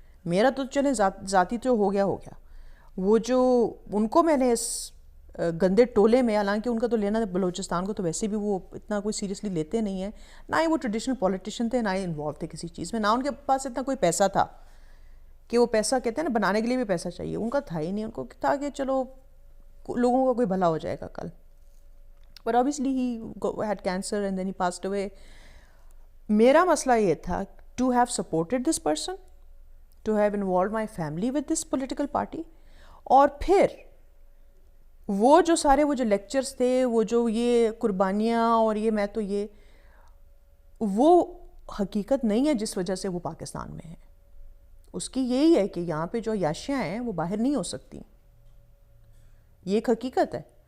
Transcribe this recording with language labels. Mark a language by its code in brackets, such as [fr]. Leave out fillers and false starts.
[ur] میرا تو چلیں ذاتی تو ہو گیا. وہ جو ان کو میں نے اس گندے ٹولے میں، حالانکہ ان کا تو لینا بلوچستان کو تو ویسے بھی وہ اتنا کوئی سیریسلی لیتے نہیں ہیں، نہ ہی وہ ٹریڈیشنل پولیٹیشین تھے، نہ ہی انوالو تھے کسی چیز میں، نہ ان کے پاس اتنا کوئی پیسہ تھا کہ وہ پیسہ کہتے ہیں نا بنانے کے لیے بھی پیسہ چاہیے، ان کا تھا ہی نہیں. ان کو تھا کہ چلو لوگوں کا کوئی بھلا ہو جائے گا کل. [en] But obviously he had cancer and then he passed away. [ur] میرا مسئلہ یہ تھا [en] to have supported this person, to have involved my family with this political party. [ur] اور پھر وہ جو سارے وہ جو لیکچرز تھے، وہ جو یہ قربانیاں اور یہ میں تو یہ، وہ حقیقت نہیں ہے جس وجہ سے وہ پاکستان میں ہے. اس کی یہی ہے کہ یہاں پہ جو عیاشیاں ہیں وہ باہر نہیں ہو سکتی. یہ ایک حقیقت ہے.